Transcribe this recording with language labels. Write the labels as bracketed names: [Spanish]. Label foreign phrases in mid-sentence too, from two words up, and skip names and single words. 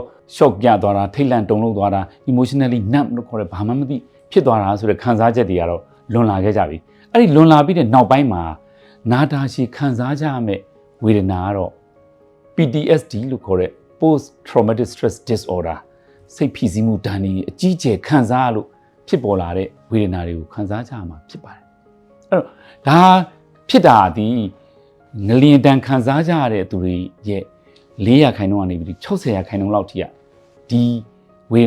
[Burmese] shock ပြသွားတာထိတ်လန့်တုန်လှုပ်သွားတာ [English] emotionally numb [Burmese] လို့ခေါ်တဲ့ဘာမှမသိဖြစ်သွားတာဆိုတဲ့ခံစားချက်တွေကတော့လွန်လာခဲ့ကြပြီအဲ့ဒီလွန်လာပြီးတဲ့နောက်ပိုင်းမှာနာတာရှည်ခံစားကြရမယ့်ဝေဒနာကတော့ PTSD လို့ခေါ်တဲ့ [English] post traumatic stress disorder [Burmese] စိတ်ဖိစီးမှုဒဏ်တွေအကြီးကျယ်ခံစားရလို့ဖြစ်ပေါ်လာတဲ့ဝေဒနာတွေကိုခံစားကြရမှာဖြစ်ပါတယ် အဲ့တော့ဒါဖြစ်တာဒီငလျင်တန်ခံစားကြရတဲ့သူတွေရဲ့400%ကနေပြီး60%လောက်ထိကဒီဝေဒ